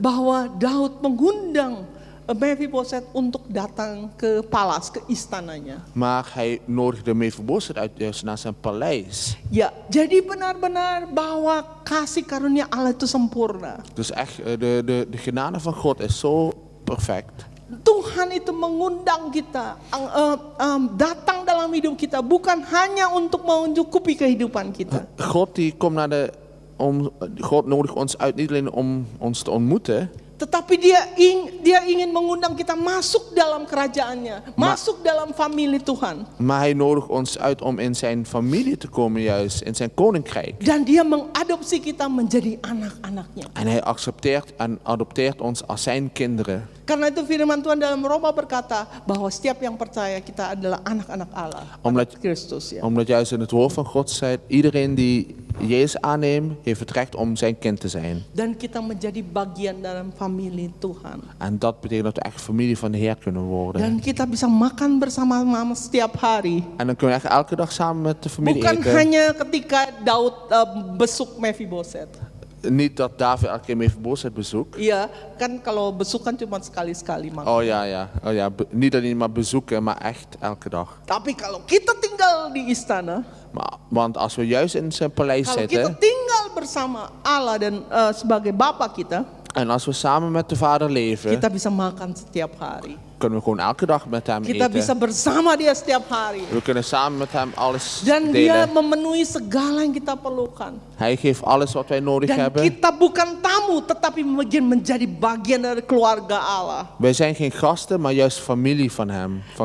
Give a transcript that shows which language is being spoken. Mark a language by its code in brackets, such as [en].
[id] bahwa Daud mengundang Mephiboset untuk datang ke palas, ke istananya. [nl] Maar hij nodigde Mephibosheth uit juist naar zijn paleis. [id] Ya, jadi benar-benar bahwa kasih karunia Allah itu sempurna. [nl] Dus echt, de genade van God is zo perfect. [id] Tuhan itu mengundang kita datang dalam hidup kita bukan hanya untuk mencukupi kehidupan kita. [nl] God die komt God nodigt ons uit niet alleen om ons te ontmoeten. [id] Tetapi dia ingin mengundang kita masuk dalam kerajaannya, masuk dalam famili Tuhan. [nl] Maar hij nodigt ons uit om in zijn familie te komen juist, in zijn koninkrijk. [id] Dan dia mengadopsi kita menjadi anak-anaknya. [nl] En hij accepteert en adopteert ons als zijn kinderen. [id] Karena itu firman Tuhan dalam Roma berkata bahwa setiap yang percaya kita adalah anak-anak Allah. [nl] Omdat- [id] Kristus ya. [nl] Omdat juist in het woord van God staat, iedereen die Jezus aanneemt, heeft het recht om zijn kind te zijn. [id] Dan kita menjadi bagian dalam famili Tuhan. [nl] En dat betekent dat we echt familie van de Heer kunnen worden. [id] Dan kita bisa makan bersama-sama setiap hari. [nl] En dan kunnen we echt elke dag samen met de familie [id] Bukan [nl] eten. [id] hanya ketika Daud besuk Mephiboset. [nl] Niet dat David elke keer Mephibosheth bezoekt. [id] Iya, kan kalau besuk kan cuma sekali-sekali makan. [nl] Oh ja. Niet alleen maar bezoeken, maar echt elke dag. [id] Tapi kalau kita tinggal di istana, [nl] Want als we juist in zijn paleis [id] kalau kita [nl] zitten, [id] tinggal bersama Allah dan sebagai Bapa kita, [nl] En als we samen met de Vader leven, [id] kita bisa makan setiap hari. [nl] kunnen we gewoon elke dag met hem [id] Kita bisa [nl] eten. [id] bersama dia setiap hari. [nl] We kunnen samen met hem alles [id] Dan dia [nl] delen. [id] memenuhi segala yang kita perlukan. [nl] Hij geeft alles wat wij nodig [id] Dan [nl] hebben. [id] kita bukan tamu, tetapi menjadi bagian dari keluarga Allah. [nl] Wij zijn geen gasten, maar juist familie van hem, van